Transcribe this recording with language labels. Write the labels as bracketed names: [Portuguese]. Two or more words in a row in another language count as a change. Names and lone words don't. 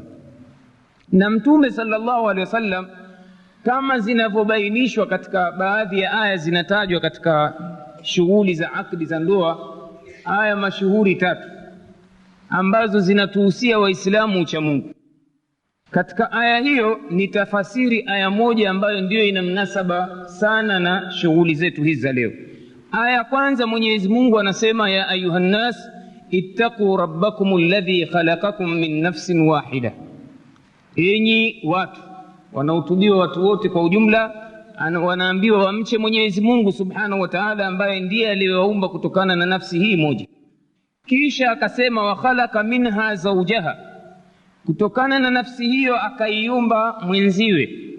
[Swahili] Na Mtume [Arabic] صلى الله عليه وسلم, [Swahili] kama zinavyobainishwa katika baadhi ya aya zinatajwa katika shughuli za akdi za ndoa, aya mashuhuri 3 ambazo zinatuhusia Waislamu ucha Mungu. Katika aya hiyo ni tafasiri aya moja ambayo ndiyo ina mnasaba sana na shughuli zetu hizi za leo. Aya kwanza, Mwenyezi Mungu anasema [Arabic] يا أيها الناس اتقوا ربكم الذي خلقكم من نفس واحدة. [Swahili] Enyi watu, wanahutubiwa watu wote kwa ujumla, wanaambiwa wamche Mwenyezi Mungu [Arabic] سبحانه وتعالى, [Swahili] ambaye ndiye aliyewaumba kutokana na nafsi hii moja. Kisha akasema [Arabic] وخلق منها زوجها, [Swahili] kutokana na nafsi hiyo akaiumba mwenziwe.